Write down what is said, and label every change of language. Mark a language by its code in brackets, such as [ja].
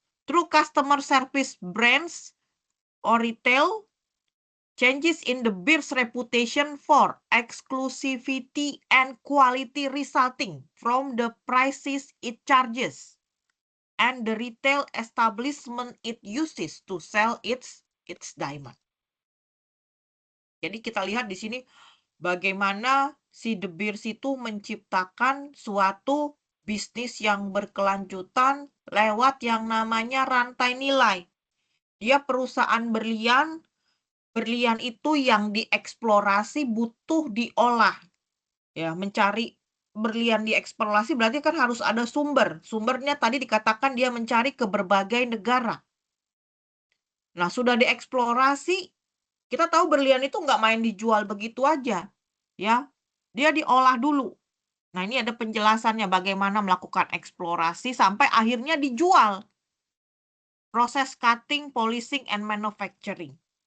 [en] Through customer service brands or retail, changes in De Beers reputation for exclusivity and quality resulting from the prices it charges and the retail establishment it uses to sell its diamond. [id] Jadi kita lihat di sini bagaimana si De Beers itu menciptakan suatu bisnis yang berkelanjutan lewat yang namanya rantai nilai. Dia perusahaan berlian itu yang dieksplorasi butuh diolah. Ya, mencari berlian dieksplorasi berarti kan harus ada sumber. Sumbernya tadi dikatakan dia mencari ke berbagai negara. Nah, sudah dieksplorasi, kita tahu berlian itu nggak main dijual begitu aja. Ya, dia diolah dulu. Nah, ini ada penjelasannya bagaimana melakukan eksplorasi sampai akhirnya dijual. [en] Proses cutting, polishing, and manufacturing.